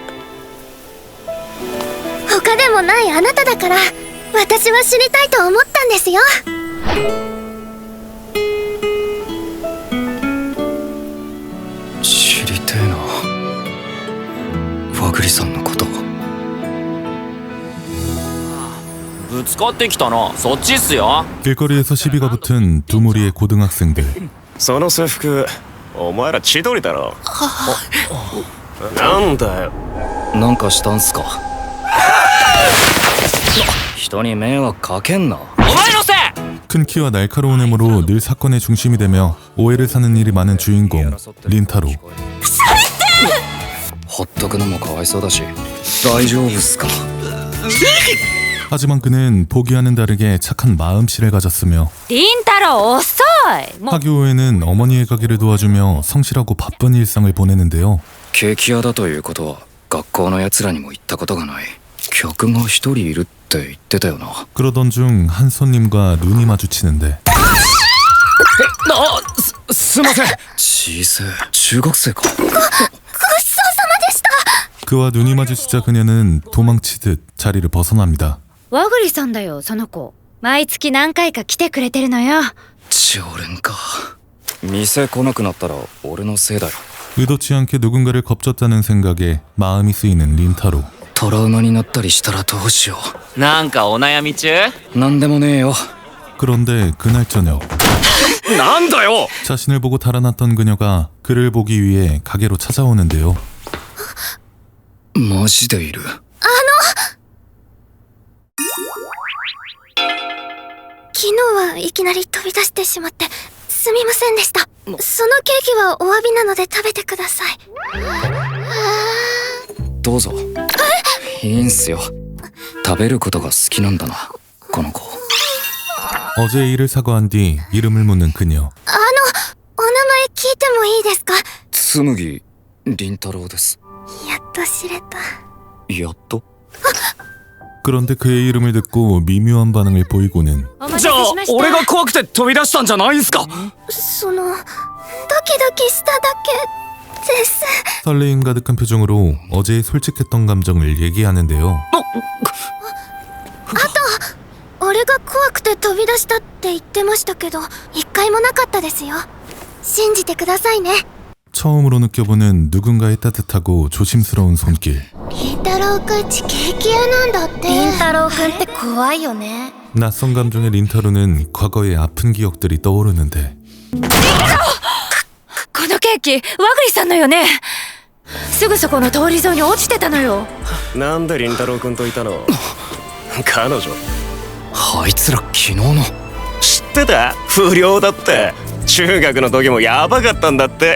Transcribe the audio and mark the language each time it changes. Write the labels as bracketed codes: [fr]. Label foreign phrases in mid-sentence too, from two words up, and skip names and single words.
[ja] 他でもないあなただから私は知りたいと思ったんですよ。知りてえな、和栗さんのこと。ぶつかってきたな。そっちっすよ。 [ko] 길거리에서 시비가 붙은 두 무리의 고등학생들. [ja] その制服お前ら千鳥だろ。なんだよ。なんかしたんすか。人に迷惑かけんな。お前のせい。 [ko] 큰 키와 날카로운 외모로 늘 사건의 중심이 되며 오해를 사는 일이 많은 주인공 린타로. [ja] ほっとくのもかわいそうだし、大丈夫っすか。 [ko] 하지만 그는 보기와는 다르게 착한 마음씨를 가졌으며 [ja] 凛太郎遅い。もう [ko] 학교 후에는 어머니의 가게를 도와주며 성실하고 바쁜 일상을 보내는데요. [ja] ケーキ屋だということは学校のやつらにも言ったことがない。客が一人いるって言ってたよな。 [ko] 그러던 중 한 손님과 눈이 마주치는데 [ja] すいません。小さい中学生か。 [ko] 그와 눈이 마주치자 그녀는 도망치듯 자리를 벗어납니다. [ja] 和栗さんだよ、その子。毎月何回か来てくれてるのよ。常連か。店来なくなったら俺のせいだよ。 [ko] 의도치 않게 누군가를 겁줬다는 생각에 마음이 쓰이는 린타로. [ja] トラウマになったりしたらどうしよなんかお悩み中？う。なんでもねえよ。 [ko] 그런데 그날 저녁 [ja] なんだよ。 [ko] 자신을 보고 달아났던 그녀가 그를 보기 위해 가게로 찾아오는데요. [ja] マジでいる。昨日はいきなり飛び出してしまってすみませんでした。そのケーキはお詫びなので食べてください。どうぞ。いいんすよ。食べることが好きなんだな、この子。 [ko] 어제 일을 사과한 뒤 이름을 묻는 그녀. [ja] お名前聞いてもいいですか？紬凛太郎です。やっと知れた。やっと。 [ko] 그런데 그의 이름을 듣고 미묘한 반응을 보이고는 [ja] お待たせじゃあしました。俺が怖くて飛び出したんじゃないんすか。そのドキドキしただけです。 [ko] 설레임 가득한 표정으로 어제의 솔직했던 감정을 얘기하는데요. [ja] 俺が怖くて飛び出したって言ってましたけど一回もなかったですよ。信じてくださいね。 [ko] 처음으로 느껴보는 누군가의 따뜻하고 조심스러운 손길. [ja] 凛太郎くんちケーキ屋なんだって。凛太郎くんって怖いよね。 [ko] 낯선 감정의 린타로는 과거의 아픈 기억들이 떠오르는데 [ja] このケーキ、和栗さんのよね。すぐそこの通り沿いに落ちてたのよ。なんで凛太郎くんといたの？彼女あいつら昨日の。知ってた？不良だって。中学の時もヤバかったんだって。